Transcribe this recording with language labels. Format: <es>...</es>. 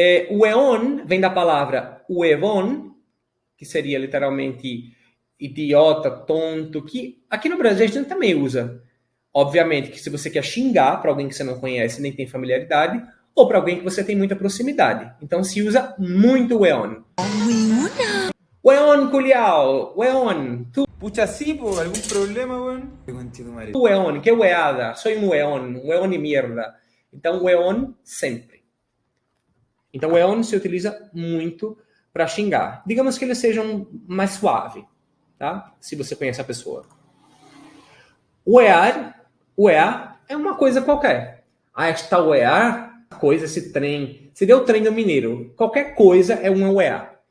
<pt>Hueón vem da palavra huevón, que seria literalmente idiota, tonto, que aqui no Brasil a gente também usa. Obviamente que se você quer xingar para alguém que você não conhece nem tem familiaridade, ou para alguém que você tem muita proximidade. Então se usa muito hueón.</pt> <es>Hueón culiao, hueón, tu Pucha, sí, po, algún problema, weón. Conchetumare. hueón, que hueada, soy un hueón de mierda.</es> <pt>Então, hueón sempre. Então, hueón se utiliza muito para xingar. Digamos que eles sejam mais suave, tá? Se você conhece a pessoa. Uear é uma coisa qualquer. Esta uear, coisa, esse trem. Se deu o trem do mineiro, qualquer coisa é uma uear.</pt>